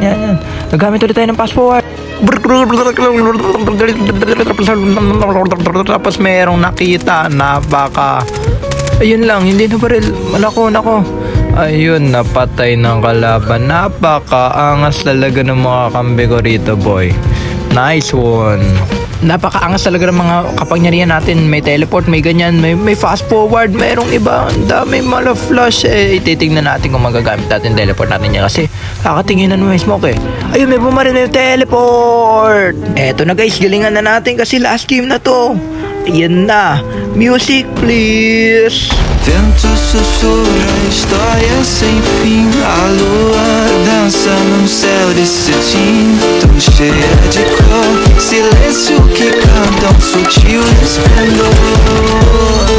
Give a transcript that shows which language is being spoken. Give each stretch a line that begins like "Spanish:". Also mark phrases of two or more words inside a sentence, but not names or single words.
Filipino: Nagamit ulit tayo ng
English: fast forward.
Filipino: Tapos merong nakita. Ayun lang, hindi na baril. Nako. Ayun, napatay ng kalaban. Napakaangas talaga ng mga kambi ko rito, boy.
English: Nice one.
Filipino: Napakaangas talaga ng mga kapangyarihan natin. May teleport, may ganyan, may
English: fast forward,
Filipino: merong iba. Ang dami mala flash. Ititignan natin kung magagamit natin teleport natin yan kasi kakatinginan mo yung smoke eh. Ayun, may bumaril na yung teleport. Eto na guys, galingan na natin kasi
English: last game
Filipino: na to. Ayan na.
English: Music please.
Portuguese: Vento sussurra história sem fim. A lua dança no céu desse tinto, cheia de cor. Silêncio que canta sutil esplendor.